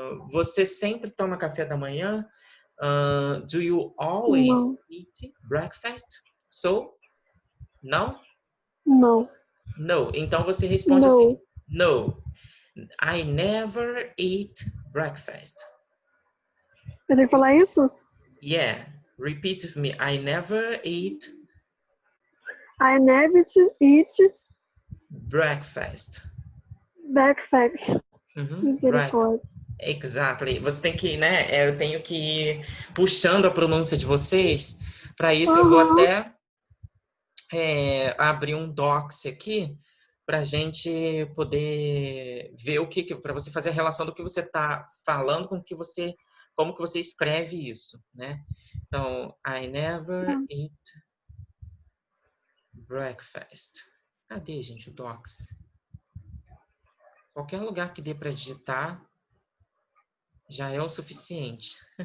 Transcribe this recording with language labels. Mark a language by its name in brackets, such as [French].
[Portuguese] Você sempre toma café da manhã? [English] Do you always [Portuguese] Não. [English] eat breakfast? So, não? [Portuguese] Não. [English] No. [Portuguese] Então você responde assim: [English] No. No, I never eat breakfast. [Portuguese] Eu tenho que falar isso? [English] Yeah, repeat with me. I never eat I never eat breakfast. breakfast. Right. [Portuguese] Misericórdia. Exactly. Você tem que, né? Eu tenho que ir puxando a pronúncia de vocês. Para isso, eu vou Aham. até abrir um docs aqui para a gente poder ver o que para você fazer a relação do que você está falando com o que você, como que você escreve isso, né? [English] Então, I never eat breakfast. [Portuguese] Cadê, gente, o docs? Qualquer lugar que dê para digitar já é o suficiente.